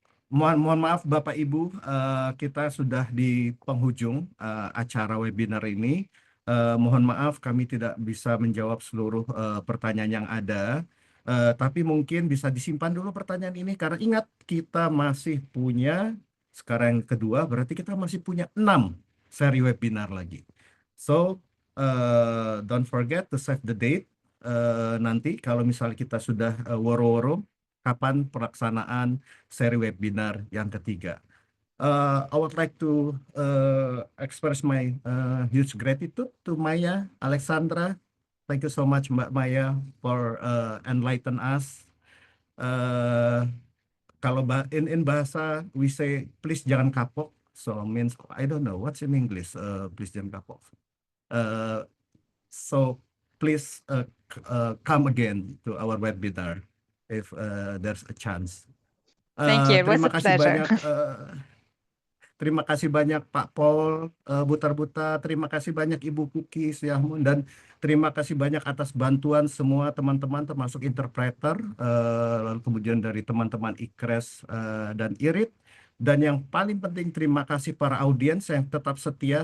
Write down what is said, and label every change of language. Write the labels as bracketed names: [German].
[Indonesian] Mohon maaf Bapak Ibu, kita sudah di penghujung acara webinar ini. Mohon maaf kami tidak bisa menjawab seluruh pertanyaan yang ada. Tapi mungkin bisa disimpan dulu pertanyaan ini, karena ingat kita masih punya, sekarang yang kedua, berarti kita masih punya 6 seri webinar lagi. [English] So don't forget to save the date. [Indonesian] Nanti kalau misalnya kita sudah woro-woro kapan pelaksanaan seri webinar yang ketiga. [English] I would like to express my huge gratitude to Maya, Alexandra. Thank you so much, Mbak Maya, for enlighten us. [Indonesian] Kalau [English] in bahasa we say please [Indonesian] jangan kapok, [English] so means I don't know what's in English. Please jangan kapok. So please come again to our webinar if there's a chance. Thank you. It was a pleasure. [Indonesian] Terima kasih banyak Pak Paul Butar-Butar, terima kasih banyak Ibu Kuki Syahmun, dan terima kasih banyak atas bantuan semua teman-teman termasuk interpreter, lalu kemudian dari teman-teman IKRES dan IRID. Dan yang paling penting terima kasih para audiens yang tetap setia.